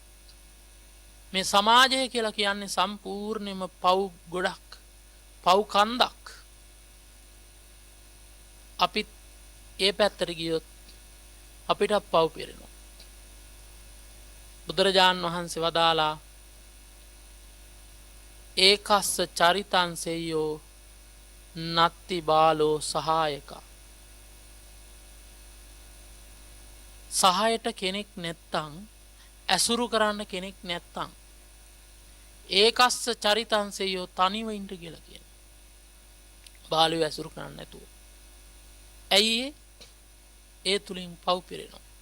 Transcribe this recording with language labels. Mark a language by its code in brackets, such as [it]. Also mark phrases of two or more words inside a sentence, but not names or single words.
[si] මේ සමාජය කියලා කියන්නේ සම්පූර්ණයෙන්ම පව් ගොඩක්, පව් කන්දක්. අපි ඒ පැත්තට ගියොත් අපිට පව් පිරෙනවා. බුදුරජාන් වහන්සේ වදාලා [pi] ඒකස්ස චරිතං සෙය්‍යෝ නත්ති බාලෝ සහායකා. [si] සහායට කෙනෙක් නැත්තම්, ඇසුරු කරන්න කෙනෙක් නැත්තම් [pi] ඒකස්ස චරිතං සෙය්‍යෝ [si] තනිව ඉන්න කියලා කියනවා. බාලයෝ ඇසුරු කරන්න නැතුව. ඇයි ඒ තුලින් පව් පිරෙනවා.